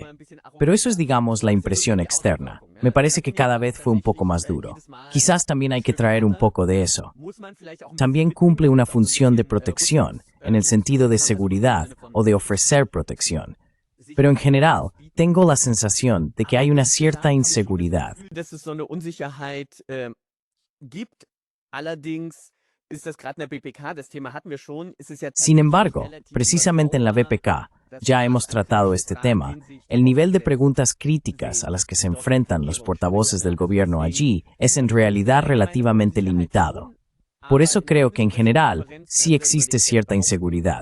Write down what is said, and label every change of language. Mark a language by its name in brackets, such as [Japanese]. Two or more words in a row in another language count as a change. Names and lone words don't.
[Spanish] Pero eso es, digamos, la impresión externa. Me parece que cada vez fue un poco más duro. Quizás también hay que traer un poco de eso. También cumple una función de protección, en el sentido de seguridad o de ofrecer protección. Pero en general, tengo la sensación de que hay una cierta inseguridad. [German] dass es so eine Unsicherheit gibt. Allerdings ist das gerade in der BPK, das Thema hatten wir schon, ist es ja [Spanish] Sin embargo, precisamente en la BPK, ya hemos tratado este tema. El nivel de preguntas críticas a las que se enfrentan los portavoces del gobierno allí es en realidad relativamente limitado. Por eso creo que en general sí existe cierta inseguridad.